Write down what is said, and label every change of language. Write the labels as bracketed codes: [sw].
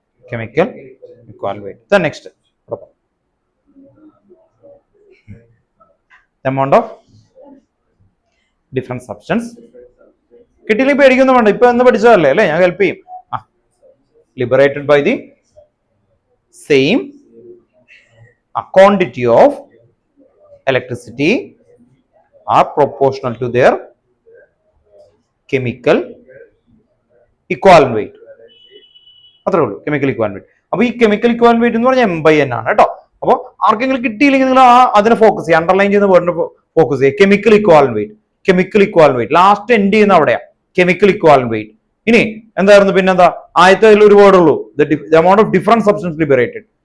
[en] Chemical equal weight. The next, the amount of different substance. [ml] കിട്ടിയില്ലെങ്കിൽ പേടിക്കൊന്നും വേണ്ട, ഇപ്പൊ എന്ന് പഠിച്ചതല്ലേ അല്ലേ, ഞാൻ ഹെൽപ്പ് ചെയ്യും. [en] liberated by the same quantity of electricity are proportional to their chemical equivalent weight. [ml] അത്രേ ഉള്ളൂ, കെമിക്കൽ ഇക്വാലന്റ് വെയിറ്റ്. അപ്പൊ ഈ കെമിക്കൽ ഇക്വാലന്റ് വെയിറ്റ് എന്ന് പറഞ്ഞാൽ M/N ആണ് കേട്ടോ. അപ്പൊ ആർക്കെങ്കിലും കിട്ടിയില്ലെങ്കിൽ നിങ്ങൾ അതിനെ ഫോക്കസ് ചെയ്യുക, അണ്ടർലൈൻ ചെയ്യുന്ന വേർഡിനെ ഫോക്കസ് ചെയ്യുക. Chemical equivalent wait last end ചെയ്യുന്ന അവിടെയാ കെമിക്കൽ ഇക്വാലന്റ് വെയിറ്റ്. ഇനി എന്തായിരുന്നു പിന്നെന്താ, ആദ്യത്തെ ഒരു വേർഡ് ഉള്ളൂ, [en] The amount of different substance liberated.